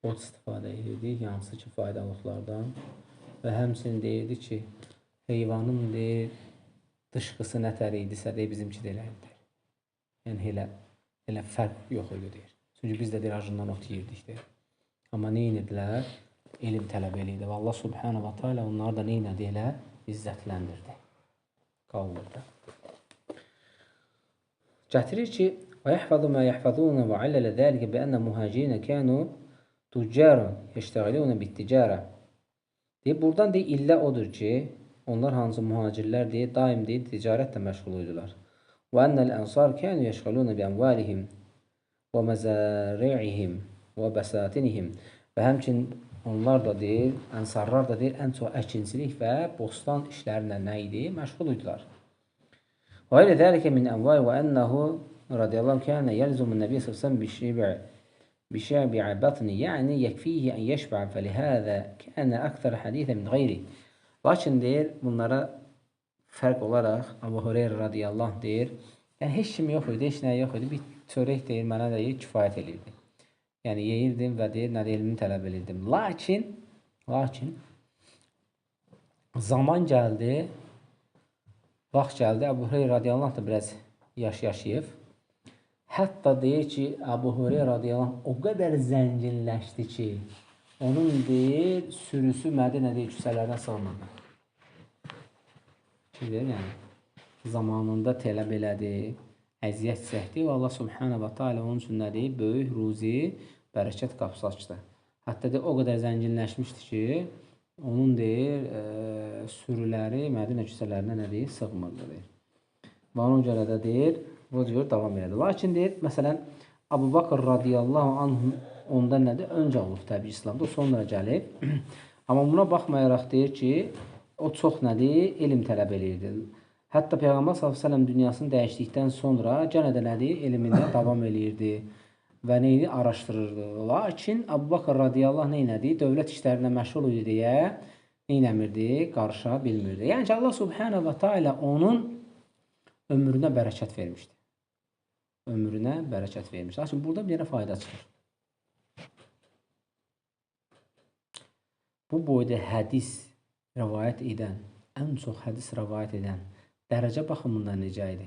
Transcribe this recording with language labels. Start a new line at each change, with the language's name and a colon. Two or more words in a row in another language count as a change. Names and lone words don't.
Azerbaijani: ot istifadə edirdik, hansı ki, faydalıqlardan və həmçinin deyirdi ki, heyvanın deyir, dışqısı nətər idisə deyir, bizimki də elədir. Yəni elə fərq yox idi deyir. Çünki biz də deyir, acından ot yeyirdik deyir. Amma nə edirdilər? Elm tələb edirdi. Və
Arabic: الله سبحانه وتعالى
Azerbaijani: onları da nə edirdi? Elə izzətləndirdi. Qavurdu. Gətirir ki,
Arabic: وَيَحْفَظُ مَا يَحْفَظُونَ وَعَلَّلَ ذَلِكَ بِأَنَّ مُهَاجِرِينَ كَانُوا تُجَّارًا يَشْتَغِلُونَ بِالتِّجَارَةِ
Azerbaijani: deyir, buradan deyir, illə odur ki, onlar hansı mühacirlər deyir, daim deyir, ticarətlə məşğul idilər.
Arabic: وَأَنَّ الْأَنْصَارَ كَانُوا يَشْغَلُونَ بِأَمْوَالِهِمْ وَمَزَارِعِهِمْ وَبَسَاتِنِهِمْ
Azerbaijani: və həmçinin onlar da deyir, ənsarlar da deyir, ən çox əkinçilik və bostan işlərlə nə idi? Məşğul idilər.
Arabic: وغير ذلك من أموال وأنه رضي الله عنه كان يلزم النبي صلى الله عليه وسلم بشبع بطنه يعني يكفيه أن يشبع فلهذا كان أكثر حديثا من غيره.
Azerbaijani: Lakin deyir, bunlara fərq olaraq Abu Hureyra
Arabic: رضي الله عنه
Azerbaijani: deyir, yəni heç kim yox idi, heç nə yox idi, bir çörək deyir, mənə deyir, kifayət edirdi. Yəni yeyirdim və deyir, nə elmini tələb edirdim. Lakin zaman gəldi, vaxt gəldi, Əbu Hureyra
Arabic: رضي الله عنه
Azerbaijani: da biraz yaşayıb. Hətta deyir ki, Əbu Hureyra
Arabic: رضي الله عنه
Azerbaijani: o qədər zənginləşdi ki, onun deyir, sürüsü Mədinədə küçələrdən sığmırdı. Deyir, yəni, zamanında tələb elədi, əziyyət çəkdi və
Arabic: الله سبحانه وتعالى
Azerbaijani: onun üçün nə deyir? Böyük ruzi, bərəkət qapısı açdı. Hətta deyir, o qədər zənginləşmişdi ki, onun deyir, sürüləri Mədinə küçələrinə nə deyir? Sığmırdı deyir. Və ona görə də deyir, bu cür davam elədi. Lakin deyir, məsələn, Abu Bakr
Arabic: رضي الله عنه
Azerbaijani: ondan nədir? Öncə olub təbii İslamda, o sonra gəlib. Amma buna baxmayaraq deyir ki, o çox nədir? Elm tələb edirdi. Hətta Peyğəmbər s.ə.v dünyasını dəyişdikdən sonra gənə də nədir? Elmində davam edirdi və neyini araşdırırdı. Lakin Abu Bakr
Arabic: رضي الله عنه
Azerbaijani: neynədir? Dövlət işlərinə məşğul idi deyə neynəmirdi? Qarışa bilmirdi. Yəni ki,
Arabic: الله سبحانه وتعالى
Azerbaijani: onun ömrünə bərəkət vermişdi. Ömrünə bərəkət vermiş. Lakin burada bir yerə fayda çıxır. Bu boyda hədis rəvayət edən, ən çox hədis rəvayət edən dərəcə baxımından necə idi?